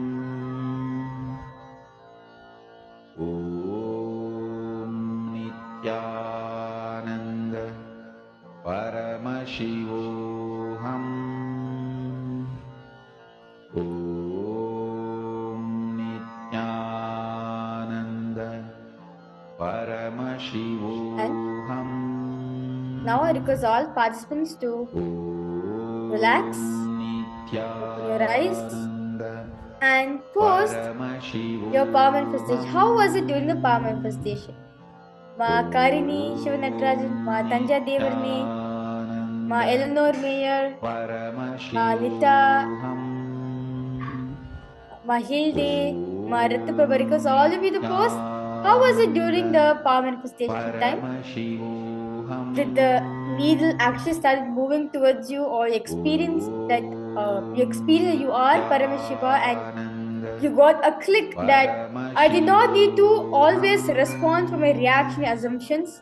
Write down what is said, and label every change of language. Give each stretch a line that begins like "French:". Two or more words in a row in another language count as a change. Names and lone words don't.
Sanskrit: Om Nithyananda Paramashivoham. Om Nithyananda Paramashivoham.
English: Now I request all participants to relax, open your eyes and post your power manifestation. How was it during the power manifestation? Ma Karini Shivanatrajan, Ma Tanja Devarni, Ma Eleanor Mayer, Ma Lita, Ma Hilde, Maratha Prabha request all of you to post. How was it during the power manifestation time? Did the needle actually started moving towards you, or you experienced that you are Paramashiva and you got a click that I did not need to always respond from my reaction assumptions.